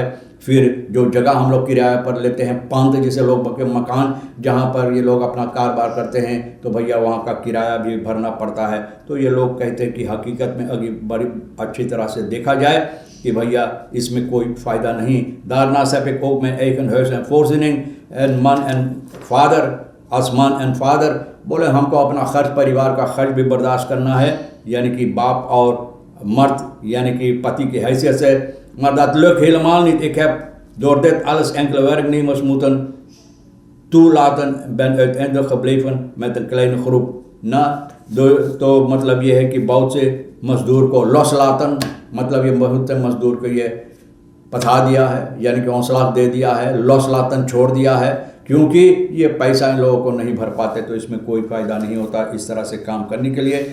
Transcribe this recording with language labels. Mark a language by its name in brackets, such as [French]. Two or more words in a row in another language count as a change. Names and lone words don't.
[Caribbean Hindustani] फिर जो जगह हम लोग किराए पर लेते हैं, पंत जिसे लोग के मकान जहाँ पर ये लोग अपना कारोबार करते हैं तो भैया वहाँ का किराया भी भरना पड़ता है। तो ये लोग कहते हैं कि हकीकत में अभी बड़ी अच्छी तरह से देखा जाए कि भैया इसमें कोई फ़ायदा नहीं। [Dutch] Daarnaast heb ik ook mijn eigen huis en voorziening en man en vader, als man en vader। [Caribbean Hindustani] बोले हमको अपना खर्च, परिवार का खर्च भी बर्दाश्त करना है, यानी कि बाप और मर्द यानी कि पति की हैसियत से। [Dutch] Maar dat lukt helemaal niet। Ik heb door dit alles enkele werknemers moeten toelaten, ben uiteindelijk gebleven met een kleine groep ना। [Caribbean Hindustani] तो मतलब ये है कि बहुत से मज़दूर को लॉसलातन, मतलब ये बहुत से मज़दूर को ये पथा दिया है यानी कि हौसला दे दिया है, लॉसलातन छोड़ दिया है, क्योंकि ये पैसा इन लोगों को नहीं भर पाते तो इसमें कोई फ़ायदा नहीं होता इस तरह से काम करने के लिए।